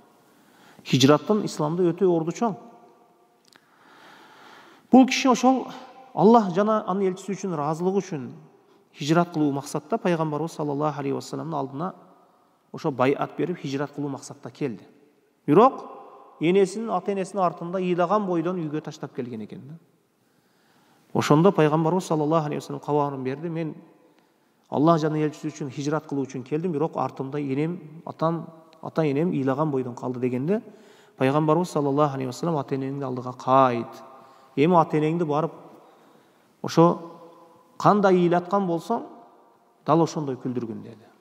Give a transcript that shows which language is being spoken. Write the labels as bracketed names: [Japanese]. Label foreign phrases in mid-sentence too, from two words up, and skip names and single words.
[Kyrgyz] Хижраттын исламда өтө орду чоң. Бул киши ошол Аллах жана анын элчиси үчүн ыраазылыгы үчүн хижрат кылуу максатта пайгамбарыбыз [Arabic] صلى الله عليه وسلم [Kyrgyz] алдына ошо байат берип хижрат кылуу максатта келди. Бирок энесинин, ата-энесинин артында ыйлаган бойдон үйгө таштап келген экен. Ошондо пайгамбарыбыз [Arabic] صلى الله عليه وسلم [Kyrgyz] кабарын берди: "Мен Аллах жана элчиси үчүн хижрат кылуу үчүн келдим, бирок артымда энем, атам, ата енем ыйлаган бойдон калды дегенде, пайгамбарыбыз [Arabic] صلى الله عليه وسلم [Kyrgyz] ата энеңди алдыга кайт. Эми ата энеңди барып ошо кандай ыйлаткан болсоң, дал ошондой күлдүргүн деди.